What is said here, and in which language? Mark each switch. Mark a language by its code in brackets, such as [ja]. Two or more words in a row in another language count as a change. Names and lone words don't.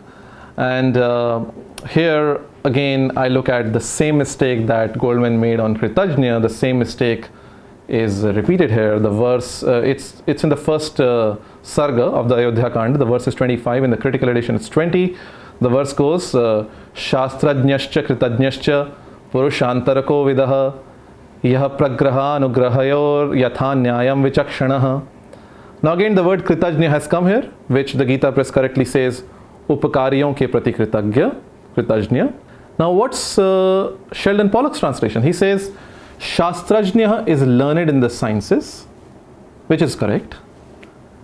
[en] And here again I look at the same mistake that Goldman made on Kritajnya. The same mistake is repeated here. The verse, it's in the first sarga of the Ayodhya Kanda. The verse is 25. In the critical edition it's 20. The verse goes, [sa] शास्त्रज्ञश्च कृतज्ञश्च पुरुषान्तरको विदः यः प्रग्रह अनुग्रहयोर् यथा न्यायम् विचक्षणः. [en] Now again the word Kritajnya has come here, which the Gita Press correctly says [hi] उपकारियों के प्रति कृतज्ञ, [en] Kritajnya. Now what's Sheldon Pollock's translation? He says Shastrajnya is learned in the sciences, which is correct.